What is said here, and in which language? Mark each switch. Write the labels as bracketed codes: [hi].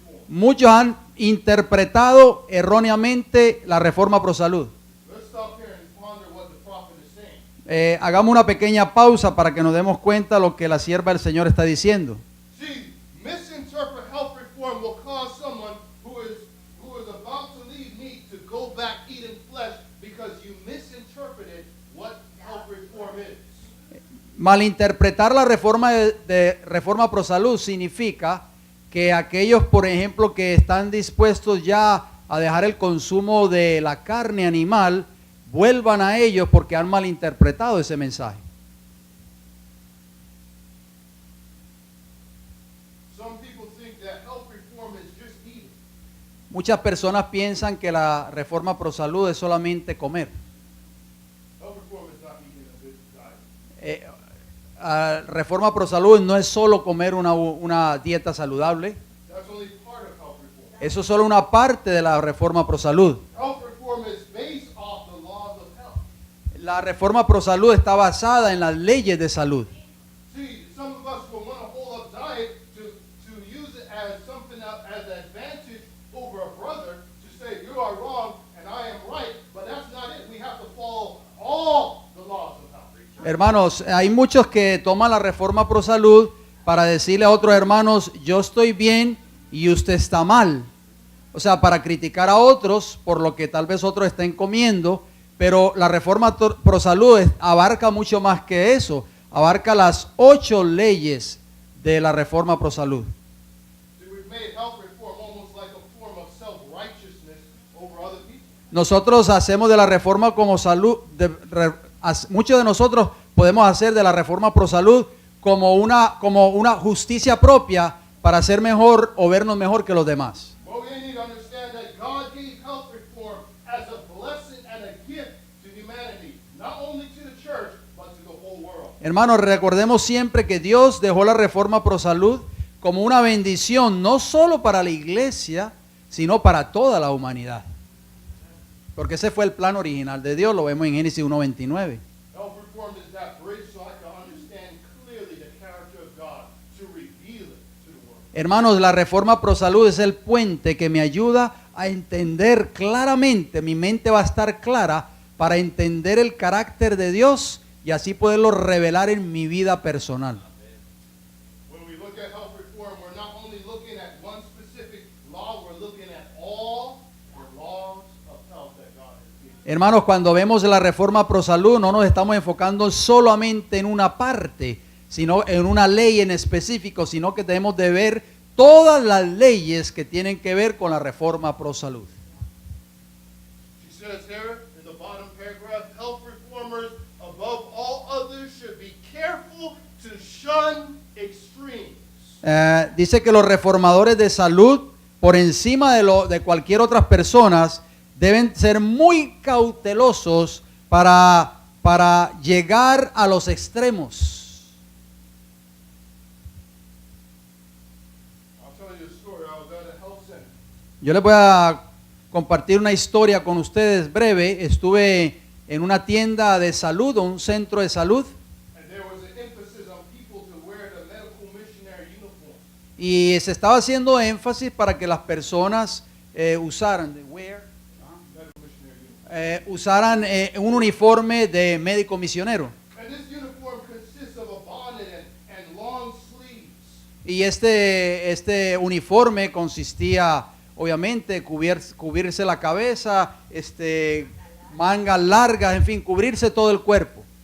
[es] Muchos han interpretado erróneamente la reforma pro salud. [en] Let's stop here and ponder what the prophet is saying. [es] Hagamos una pequeña pausa para que nos demos cuenta de lo que la sierva del Señor está diciendo. [en] See, misinterpret health reform will cause someone who is about to leave meat to go back eating flesh because you misinterpreted what health reform is. [es] Malinterpretar la reforma de reforma pro salud significa que aquellos, por ejemplo, que están dispuestos ya a dejar el consumo de la carne animal, vuelvan a ellos porque han malinterpretado ese mensaje. [en] Some people think that health reform is just eating. [es] Muchas personas piensan que la reforma pro salud es solamente comer. [en] Health reform is not eating a good diet. [es] Reforma pro salud no es solo comer una dieta saludable. [en] That's only part of health reform. [es] Eso es solo una parte de la reforma pro salud. [en] Health reform is based off the laws of health. [es] La reforma pro salud está basada en las leyes de salud. [en] See, some of us will want to hold up diet to use it as something as an advantage over a brother to say you are wrong and I am right, but that's not it. We have to follow all the laws of health. [es] Hermanos, hay muchos que toman la reforma pro salud para decirle a otros hermanos, yo estoy bien y usted está mal. O sea, para criticar a otros por lo que tal vez otros estén comiendo, pero la reforma pro salud abarca mucho más que eso. Abarca las 8 leyes de la reforma pro salud. [en] See, we've made health reform almost like a form of self-righteousness over other people. [es] Nosotros hacemos de la reforma como salud, muchos de nosotros podemos hacer de la reforma pro salud como una justicia propia para ser mejor o vernos mejor que los demás. [en] Well, we need to understand that God gave health reform as a blessing and a gift to humanity, not only to the church, but to the whole world. [es] Hermanos, recordemos siempre que Dios dejó la reforma pro salud como una bendición no solo para la iglesia, sino para toda la humanidad. Porque ese fue el plan original de Dios, lo vemos en Génesis 1:29. [en] Health reform is that bridge so I can understand clearly the character of God to reveal it to the world. [es] Hermanos, la reforma pro salud es el puente que me ayuda a entender claramente, mi mente va a estar clara para entender el carácter de Dios y así poderlo revelar en mi vida personal. [en] When we look at health reform, we're not only looking at one specific law, we're looking at all the laws of health that God has given. [es] Hermanos, cuando vemos la reforma pro salud, no nos estamos enfocando solamente en una parte, sino en una ley en específico, sino que tenemos de ver todas las leyes que tienen que ver con la reforma pro salud. [en] She says here in the bottom paragraph, health reformers above all others should be careful to shun extremes. [es] Dice que los reformadores de salud, por encima de cualquier otras personas, deben ser muy cautelosos para llegar a los extremos. [en] I'll tell you a story. I was at a health center. [es] Yo les voy a compartir una historia con ustedes breve. Estuve en una tienda de salud o un centro de salud [en] And there was an emphasis on people to wear the medical missionary uniform. [es] y se estaba haciendo énfasis para que las personas usaran [en] Medical missionary uniform. [es] usaran un uniforme de médico misionero. [en] And this uniform consists of a bonnet and long sleeves. [es] Y este uniforme consistía, obviamente, cubrirse la cabeza, mangas largas, en fin, cubrirse todo el cuerpo.